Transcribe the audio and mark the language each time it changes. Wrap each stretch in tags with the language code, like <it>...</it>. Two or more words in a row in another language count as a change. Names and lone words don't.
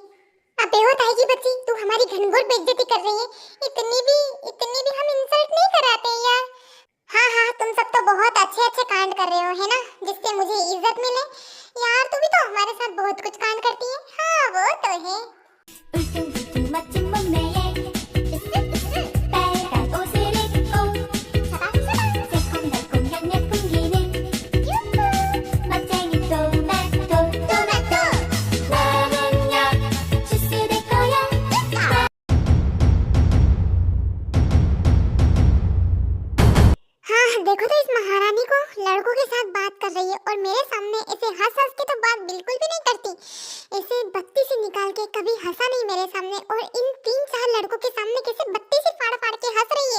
<hi>अबे ओ ताई की बच्ची, तू हमारी घनघोर बेइज्जती कर रही है। इतनी भी हम इंसल्ट नहीं कराते यार। हाँ हाँ तुम सब तो बहुत अच्छे अच्छे कांड कर रहे हो है ना, जिससे मुझे इज्जत मिले। यार तू भी तो हमारे साथ बहुत कुछ कांड करती है। हाँ वो तो है।</hi> <ko>멋진 몸매에 빨간 옷을 입고 새콤달콤 향내 풍기는 멋쟁이 토마토 나는야 주스 될 거야।</ko> <hi>हाँ देखो तो इस महारानी को लड़कों के साथ बात कर रही है और मेरे सामने ऐसे हंस हंस के तो बात बिल्कुल भी नहीं करती। ऐसे बत्ती से निकाल के कभी हंसा नहीं मेरे सामने, और इन 3-4 लड़कों के सामने कैसे बत्ती से फाड़ फाड़ के हंस रही है।</hi>